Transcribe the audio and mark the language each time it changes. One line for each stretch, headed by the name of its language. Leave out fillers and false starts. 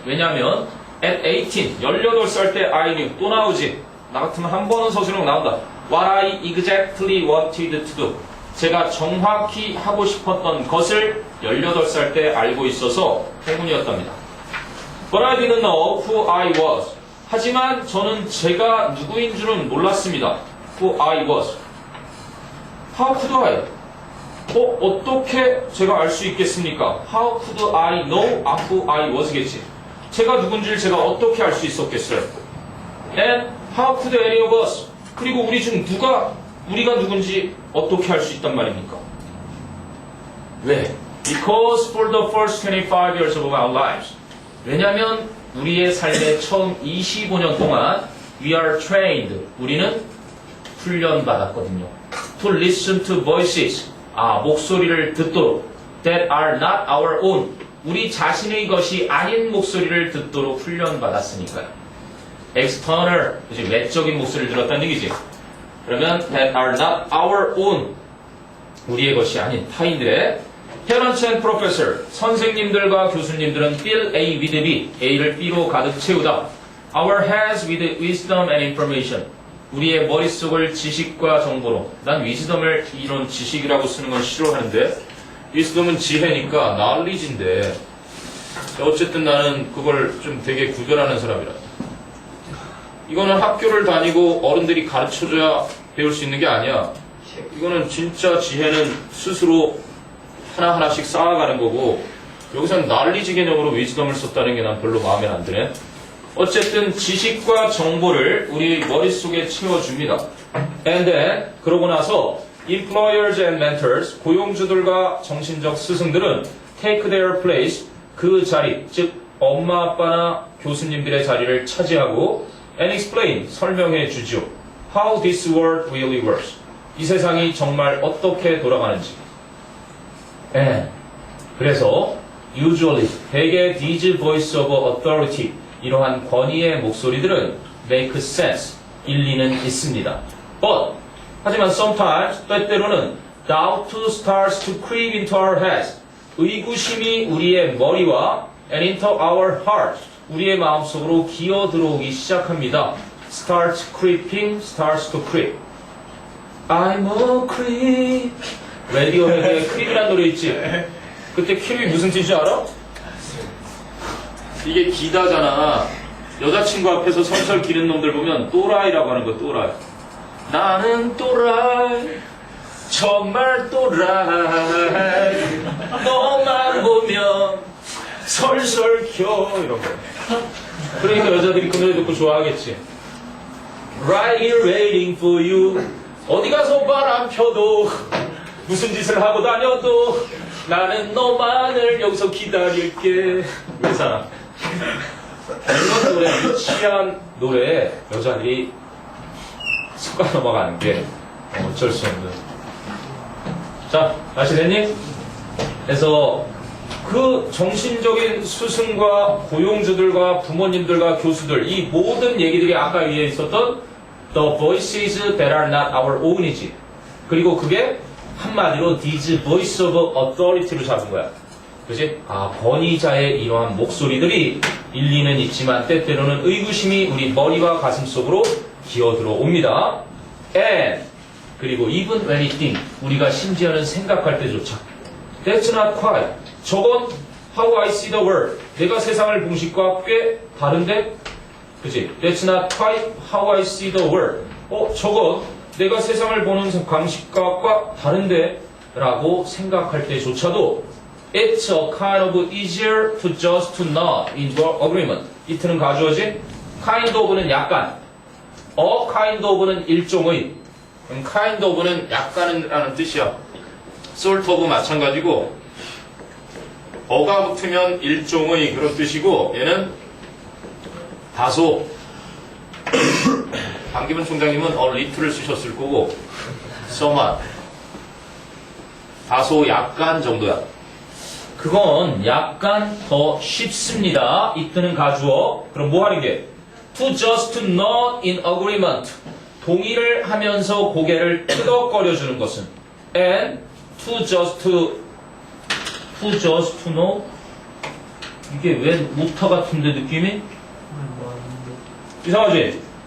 Korean: 왜냐하면 at 18, 18살 때
English: I knew.
Korean: 또 나오지. 나 같으면 한 번은 서술형 나온다.
English: What I exactly wanted to do.
Korean: 제가 정확히 하고 싶었던 것을 18살 때 알고 있어서 행운이었답니다.
English: But I didn't know who I was.
Korean: 하지만 저는 제가 누구인 줄은 몰랐습니다.
English: Who I was. How could I?
Korean: 어떻게 제가 알 수 있겠습니까?
English: How could I know who I was겠지.
Korean: 제가 누군지를 제가 어떻게 알 수 있었겠어요?
English: And how could any of us?
Korean: 그리고 우리 중 누가 우리가 누군지 어떻게 알 수 있단 말입니까? 왜?
English: Because for the first 25 years of our lives.
Korean: 왜냐하면 우리의 삶의 처음 25년 동안
English: we are trained.
Korean: 우리는 훈련받았거든요.
English: To listen to voices.
Korean: 목소리를 듣도록.
English: That are not our own.
Korean: 우리 자신의 것이 아닌 목소리를 듣도록 훈련받았으니까요. External, 그치? 외적인 목소리를 들었다는 얘기지. 그러면
English: that are not our own.
Korean: 우리의 것이 아닌 타인들의.
English: Parents and professor,
Korean: 선생님들과 교수님들은
English: fill A with B,
Korean: A를 B로 가득 채우다.
English: Our heads with wisdom and information.
Korean: 우리의 머릿속을 지식과 정보로. 난 wisdom을 이런 지식이라고 쓰는 건 싫어하는데 wisdom은 지혜니까 knowledge인데 어쨌든 나는 그걸 좀 되게 구별하는 사람이라. 이거는 학교를 다니고 어른들이 가르쳐줘야 배울 수 있는 게 아니야. 이거는 진짜 지혜는 스스로 하나하나씩 쌓아가는 거고 여기서는 knowledge 개념으로 wisdom을 썼다는 게 난 별로 마음에 안 드네. 어쨌든 지식과 정보를 우리 머릿속에 채워줍니다.
English: And then
Korean: 그러고 나서
English: employers and mentors,
Korean: 고용주들과 정신적 스승들은
English: take their place,
Korean: 그 자리, 즉 엄마 아빠나 교수님들의 자리를 차지하고
English: and explain,
Korean: 설명해 주죠.
English: How this world really works.
Korean: 이 세상이 정말 어떻게 돌아가는지.
English: And
Korean: 그래서
English: usually
Korean: 대개
English: these voice of authority,
Korean: 이러한 권위의 목소리들은
English: make sense,
Korean: 일리는 있습니다.
English: But
Korean: 하지만
English: sometimes,
Korean: 때때로는
English: doubt starts to creep into our heads.
Korean: 의구심이 우리의 머리와
English: and into our hearts,
Korean: 우리의 마음속으로 기어 들어오기 시작합니다.
English: Starts creeping, starts to creep. I'm a creep.
Korean: 레디오헤드의 크립이라는 노래 있지? 그때 크립이 무슨 뜻인지 알아? 이게 기다잖아. 여자친구 앞에서 설설 기는 놈들 보면 또라이라고 하는 거야, 또라이. 나는 또라이, 정말 또라이. 너만 보면 설설 켜. 이런 거. 그러니까 여자들이 그 노래 듣고 좋아하겠지.
English: Right here waiting for you.
Korean: 어디 가서 바람 펴도 무슨 짓을 하고 다녀도 나는 너만을 여기서 기다릴게. 왜잖아. 이런 노래, 유치한 노래에 여자들이 속아 넘어가는 게 어쩔 수 없는. 자, 아시겠니? 그래서 그 정신적인 스승과 고용주들과 부모님들과 교수들, 이 모든 얘기들이 아까 위에 있었던
English: The voices that are not our own
Korean: 이지. 그리고 그게 한마디로
English: these voice of authority
Korean: 로 잡은 거야. 그치? 권위자의 이러한 목소리들이 일리는 있지만 때때로는 의구심이 우리 머리와 가슴 속으로 기어 들어옵니다.
English: And
Korean: 그리고
English: even when we think,
Korean: 우리가 심지어는 생각할 때조차
English: That's not quite.
Korean: 저건
English: how I see the world.
Korean: 내가 세상을 본 것과 꽤 다른데? 그치?
English: That's not quite how I see the world.
Korean: 저건 내가 세상을 보는 방식과 다른데? 라고 생각할 때조차도
English: It's a kind of easier to just to nod in agreement.
Korean: 이트는 가주어지? kind of는 약간. A kind of는 일종의. kind of는 약간은 라는 뜻이야. sort of 마찬가지고 어가 붙으면 일종의 그런 뜻이고 얘는 다소 강기문 총장님은 little를 쓰셨을 거고 somewhat 다소 약간 정도야. 그건 약간 더 쉽습니다. 이때는 가주어. 그럼 뭐 하는 게?
English: To just nod in agreement.
Korean: 동의를 하면서 고개를 끄덕거려주는 것은
English: and to just to just to know.
Korean: 이게 왜 오타 같은데 느낌이? 이상하지?